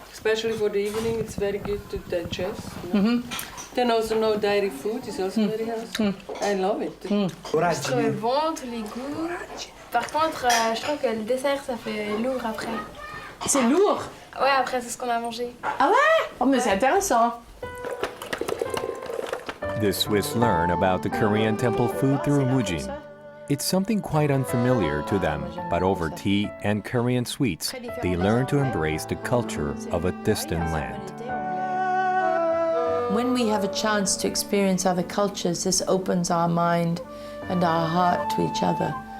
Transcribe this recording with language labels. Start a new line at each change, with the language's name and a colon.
English: Especially for the evening, it's very good to digest. Mm-hmm. Then also no dairy food is also very healthy. I love it.
French: Je trouve bon tous les goûts. Par contre, je trouve que le dessert, ça fait lourd après. C'est lourd? Ouais, après, c'est ce qu'on a mangé. Ah ouais? Oh, mais c'est intéressant.
English: The Swiss learn about the Korean temple food through Mujin. It's something quite unfamiliar to them, but over tea and Korean sweets, they learn to embrace the culture of a distant land. When we have a chance to experience other cultures, this opens our mind and our heart to each other.